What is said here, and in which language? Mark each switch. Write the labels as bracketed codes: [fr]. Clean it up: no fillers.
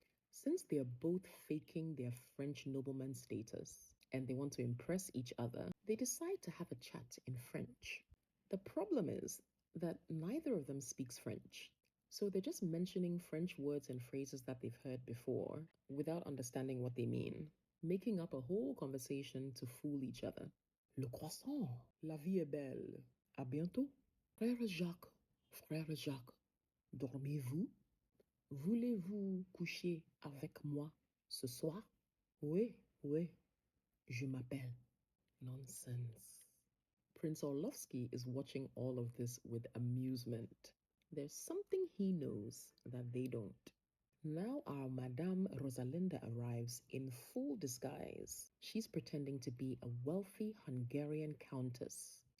[en] Since they are both faking their French nobleman status and they want to impress each other, they decide to have a chat in French. The problem is that neither of them speaks French. So they're just mentioning French words and phrases that they've heard before without understanding what they mean, making up a whole conversation to fool each other. [fr] Le croissant, la vie est belle. À bientôt. Frère Jacques, dormez-vous? Voulez-vous coucher avec moi ce soir? Oui, oui, je m'appelle. [en] Nonsense. Prince Orlovsky is watching all of this with amusement. There's something he knows that they don't. Now our Madame Rosalinda arrives in full disguise. She's pretending to be a wealthy Hungarian countess.